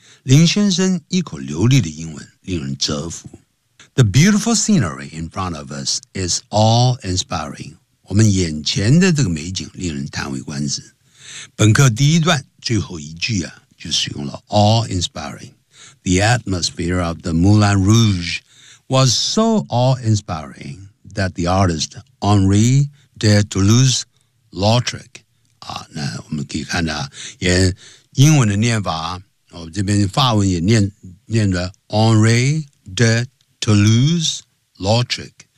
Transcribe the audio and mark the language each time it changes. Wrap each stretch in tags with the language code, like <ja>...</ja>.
<zh>林先生一口流利的英文令人折服。</zh> <en>The beautiful scenery in front of us is awe-inspiring.</en> <zh>我们眼前的这个美景令人叹为观止。本课第一段最后一句啊，就使用了 awe-inspiring.</zh> <en>The atmosphere of the Moulin Rouge was so awe-inspiring that the artist Henri de Toulouse-Lautrec</en> <zh>那我们可以看到也英文的念法，我这边法文也念的</zh> <en>Henri de Toulouse-Lautrec、</en>